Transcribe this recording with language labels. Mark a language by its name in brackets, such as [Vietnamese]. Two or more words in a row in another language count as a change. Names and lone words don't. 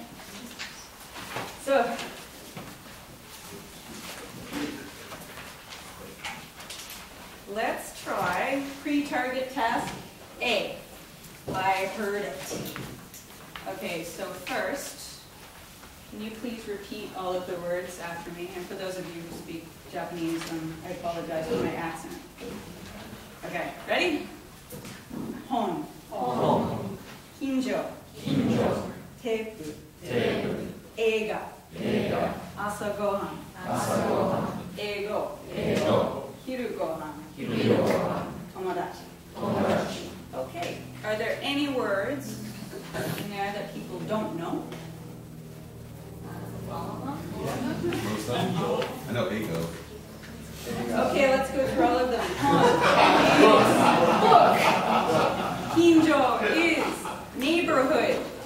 [English] So, let's try pre-target task A. I heard it. Okay, so first, can you please repeat all of the words after me? And for those of you who speak Japanese, I apologize for my accent. Okay, ready? Hon. Hon. Kinjo. Kinjo. Tepu. Tepu. Eiga. Eiga. [Japanese] 朝ご飯. 朝ご飯. [English] Eigo. Eigo. [Japanese] 昼ご飯. 昼ご飯. [English] Tomodachi. Tomodachi. Okay, are there any words in there that people don't know? I know ego. Okay, let's go through all of them. Book. Kinjo is neighborhood.